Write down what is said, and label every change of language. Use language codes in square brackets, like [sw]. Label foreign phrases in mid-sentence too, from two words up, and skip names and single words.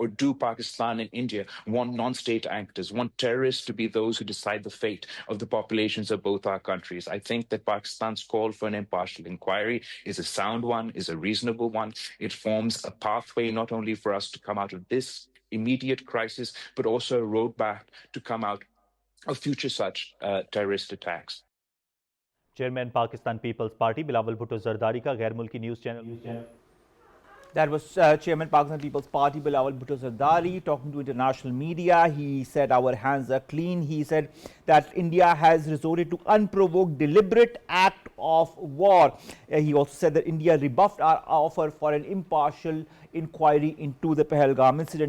[en] Or do Pakistan and India want non-state actors, want terrorists to be those who decide the fate of the populations of both our countries? I think that Pakistan's call for an impartial inquiry is a sound one, is a reasonable one. It forms a pathway not only for us to come out of this immediate crisis, but also a roadmap to come out of future such terrorist attacks. [ur] چیئرمین پاکستان پیپلز پارٹی بلاول بھٹو زرداری کا غیر ملکی نیوز چینل. [en] That was Chairman Pakistan People's Party Bilawal Bhutto Zardari talking to international media. He said our hands are clean. He said that India has resorted to unprovoked deliberate act of war. He also said that India rebuffed our offer for an impartial inquiry into the Pehelgam incident.